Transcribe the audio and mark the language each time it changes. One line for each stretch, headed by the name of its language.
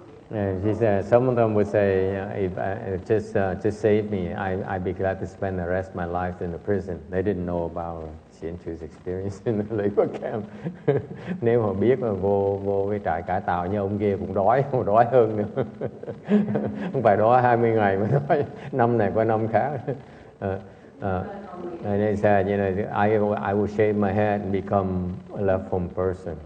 English: And she said, some of them would say, just save me. I'd be glad to spend the rest of my life in the prison. They didn't know about Xianchu's experience in the labor camp.
Vietnamese: Nếu mà biết là vô cái trại cải tạo như ông kia cũng còn đói hơn nữa. Không phải đói 20 ngày mà đói năm này qua năm khác.
English: And they said, I will shave my head and become a left-home person.